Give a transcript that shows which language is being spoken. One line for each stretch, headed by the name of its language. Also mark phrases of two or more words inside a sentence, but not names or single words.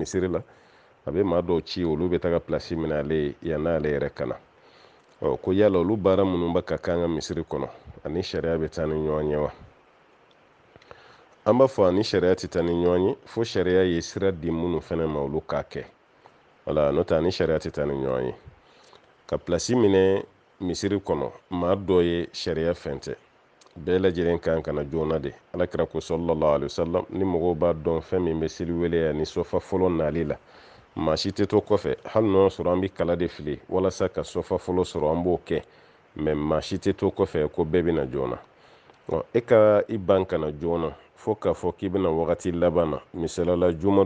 Bambara: misiri la a bɛ maa dɔw ci olu bɛ taga pilasi minɛ ale ye yann'ale yɛrɛ kana ko yala olu baara minnu bɛ ka kan ka misiri kɔnɔ ani sariya bɛ taa ni ɲɔgɔn ye wa an b'a fɔ ani sariya tɛ taa ni ɲɔgɔn ye fo sariya ye sira di minnu fana ma olu k'a kɛ wala n'o tɛ ani sariya tɛ taa ni ɲɔgɔn ye ka pilasi minɛ misiri kɔnɔ maa dɔ ye sariya fɛn tɛ bɛɛ lajɛlen kan ka na joona de alakira ko
Arabic: صلى الله عليه وسلم
Bambara: ni mɔgɔw b'a dɔn fɛn min bɛ seli wele ani sɔfa fɔlɔ nali la maa si tɛ to kɔfɛ hali n'o sɔrɔ an bɛ kala de fili walasa ka sɔfa fɔlɔ sɔrɔ an b'o kɛ mɛ maa si tɛ to kɔfɛ ko bɛɛ bɛ na joona e ka i ban ka na joona fo k'a fɔ k'i bɛna wagati laban na misalala juma